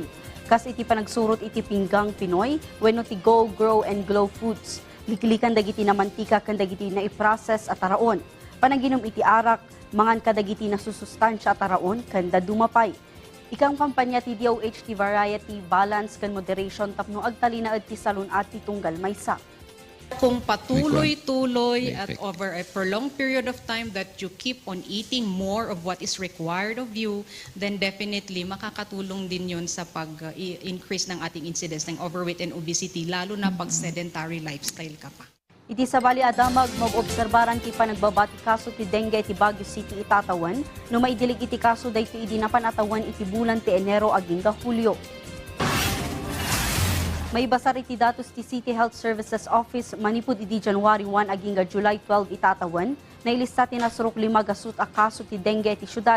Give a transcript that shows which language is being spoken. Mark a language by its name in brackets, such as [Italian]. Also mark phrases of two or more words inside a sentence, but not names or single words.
[Iloko] Kas iti panagsurot iti pinggang Pinoy wenno ti Go, Grow and Glow Foods. Liklikan dagiti na mantika kan dagiti na i-process at taraon. Panaginom iti arak, mangan kadagiti na susustansya at taraon kan dadumapay. Ikang kampanya ti DOH ti variety, balance kan moderation tapno agtalinaad ti salon at ti tunggal maysa. [Filipino] Kung patuloy-tuloy at [English] over a prolonged period of time that you keep on eating more of what is required of you, then definitely [Filipino] makakatulong din yun sa pag-increase ng ating [English] incidence ng overweight and obesity, [Filipino] lalo na pag [English] sedentary lifestyle [Filipino] ka pa. [Iloko] Iti sabali adamag mag-obserbaran ti panagbabati kaso ti dengue iti Baguio City itatawan, no maidilig iti kaso dayto idi napanatawan iti bulan ti Enero aging Hulyo. May basar iti datos ti City Health Services Office manipud iti January 1 aging July 12 itatawan, na ilista ti nasurok 5 gasut a kaso ti dengue iti syudad.